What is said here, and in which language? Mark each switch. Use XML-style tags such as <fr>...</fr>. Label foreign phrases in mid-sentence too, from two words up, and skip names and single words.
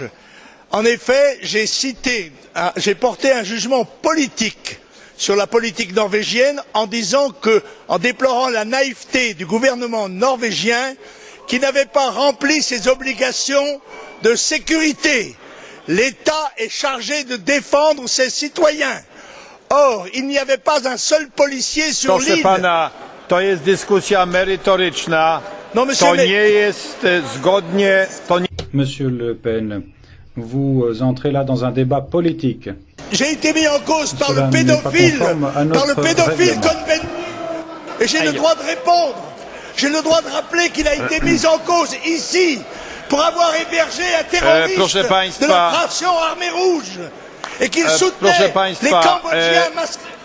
<fr>En effet, j'ai porté un jugement politique sur la politique norvégienne en disant que, en déplorant la naïveté du gouvernement norvégien qui n'avait pas rempli ses obligations de sécurité. L'État est chargé de défendre ses citoyens. Or, il n'y avait pas un seul policier sur l'île.</fr> <pl>To jest dyskusja merytoryczna.</pl> <fr>Non, monsieur,</fr> <pl>to nie jest zgodnie.</pl> <fr>Monsieur Le Pen, vous entrez là dans un débat politique. J'ai été mis en cause par le pédophile Cohn-Bendit, et j'ai le droit de répondre. J'ai le droit de rappeler qu'il a été mis en cause ici pour avoir hébergé un terroriste de l'opération Armée Rouge et qu'il soutenait les Cambodgiens masqués.</fr>